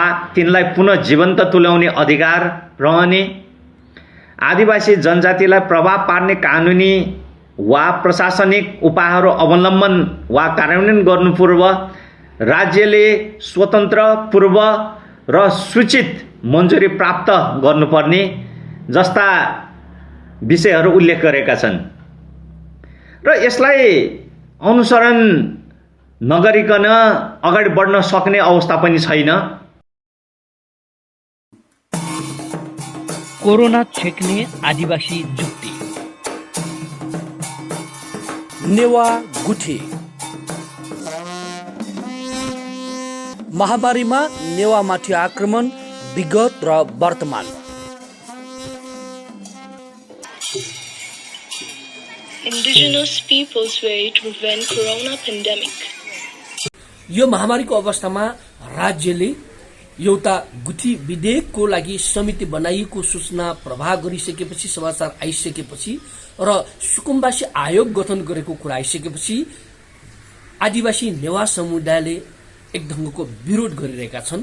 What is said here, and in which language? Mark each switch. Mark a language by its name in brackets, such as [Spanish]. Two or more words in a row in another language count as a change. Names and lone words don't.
[Nepali] तिनलाई पुनः जीवन्त तुल्याउने अधिकार रहने, आदिवासी जनजातिलाई प्रभाव पार्ने कानुनी वा प्रशासनिक उपायहरू अवलम्बन वा कार्यान्वयन गर्नुपूर्व राज्यले स्वतन्त्र पूर्व र सूचित मन्जुरी प्राप्त गर्नुपर्ने जस्ता विषयहरू उल्लेख गरेका छन् र यसलाई अनुसरण नगरिकन अगाडि बढ्न सक्ने अवस्था पनि छैन। कोरोना छेक्ने आदिवासी जुक्ति। नेवा गुठी। महामारीमा नेवामाथि आक्रमण, विगत र वर्तमान। [English] Indigenous peoples way to prevent corona pandemic. [Nepali] यो महामारीको अवस्थामा राज्यले एउटा गुठी विधेयकको लागि समिति बनाइएको सूचना प्रवाह गरिसकेपछि, समाचार आइसकेपछि र सुकुम्बासी आयोग गठन गरेको कुरा आइसकेपछि आदिवासी नेवा समुदायले एक ढङ्गको विरोध गरिरहेका छन्।